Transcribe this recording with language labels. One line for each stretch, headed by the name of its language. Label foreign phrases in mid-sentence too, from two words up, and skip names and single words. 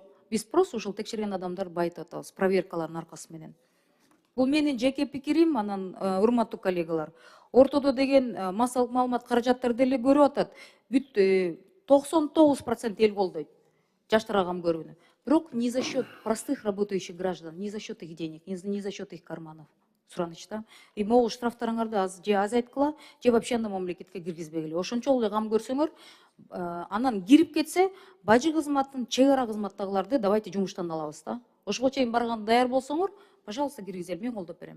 Kyrgyz: Биз просто ошол текшерген адамдарды байытып атабыз, проверкалардын аркасы менен. Бул менин жеке пикирим. Анан урматтуу коллегалар, ортодо деген массалык маалымат каражаттары деле көрүп атат. Бүт 99% эл колдойт жаштарга кам көрүүнү.
Russian: Бирок не за счет простых работающих граждан, не за счет их денег, не за счет их карманов.
Kyrgyz: Сураныч да.
Russian: И могу
Kyrgyz: штрафтарыңарды же азайткыла, же вообще анда мамлекетке киргизбегиле. Ошончол эле кам көрсөңөр, анан кирип кетсе, бажы кызматтын, чек ара кызматтагыларды давайте жумуштан алабыз да. Ошого чейин барган даяр болсоңор, пожалуйста, киргизели, мен колдоп берем.